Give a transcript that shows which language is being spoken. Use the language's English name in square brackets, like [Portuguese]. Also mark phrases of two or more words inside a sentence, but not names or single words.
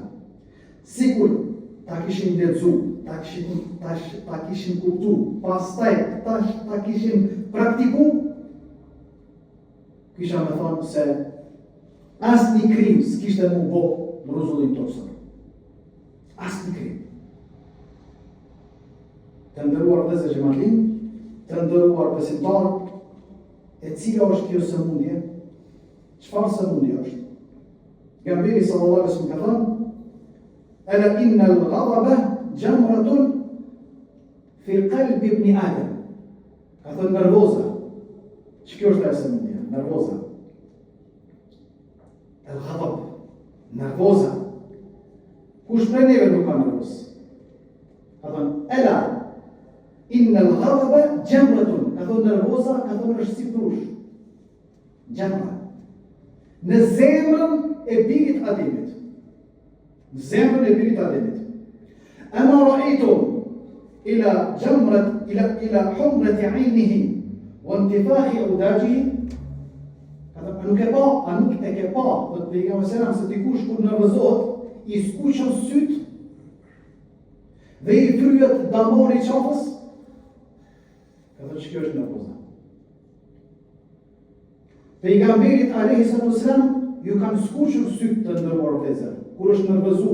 [Albanian] Sikur ta kishin lexu, ta kishin kuptu, pastaj ta kishin praktiku, kisha me thonë se asnjë krim s'kishte mu bo në rrezullin tosë. Asnjë krim. Të nderuar vëllezër xhamartin, të nderuar besimtar, e cila është kjo sëmundje? Çfarë sëmundje është? [Arabic] Pejgamberi صلى الله عليه وسلم [Albanian] ka thënë: [Arabic] "ألا إن الغضب جمرة في قلب ابن آدم." [Albanian] Ka thënë nervoza. Ç'kjo është ajo sëmundje? Nervoza. El-ghadab. Nervoza. Kush prej neve nuk ka nervoz? Ka thënë, [Arabic] ألا إن الغضب جمرة. [Albanian] Ka thënë nervoza, ka thënë është si prush. Jamra. Në zemrën e birit Ademit. Në zemrën e birit Ademit. [Arabic] أما رأيتم إلى جمرة إلى حمرة عينيه وانتفاخ أوداجه. [Albanian] Nuk e ke pa, dhe të pejgamberi selam, se dikush kur nervozohet, i skuqën syt dhe i fryet damori qafës. Ka thënë që kjo është nervoza. Pejgamberit [Arabic] عليه الصلاة والسلام [Albanian] ju kanë skuqur syt të nderuar vëllezër kur është nervozu.